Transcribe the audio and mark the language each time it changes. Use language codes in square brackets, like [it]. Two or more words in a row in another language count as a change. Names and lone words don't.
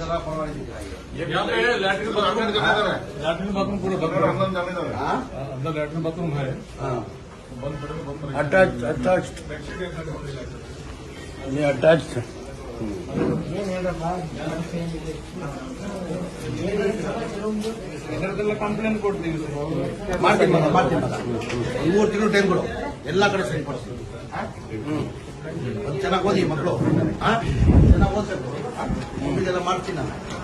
[en] latrine bathroom [hi] पूरा अंदर [en] latrine bathroom [hi] है अटैच्ड [kn] ಕಂಪ್ಲೇಂಟ್ ಕೊಡ್ತೀವಿ ಮಾಡ್ತೀನಿ 3 ತಿಂಗಳು ಟೈಮ್ ಕೊಡು ಎಲ್ಲ ಕಡೆ ಸರಿಪಡಿಸ್ತೀವಿ. ಚೆನ್ನಾಗಿ ಓದಿ ಮಕ್ಕಳು, ಚೆನ್ನಾಗಿ ಓದ್ಬೇಕು, ಇದೆಲ್ಲ ಮಾಡ್ತೀನಿ ನಾನು.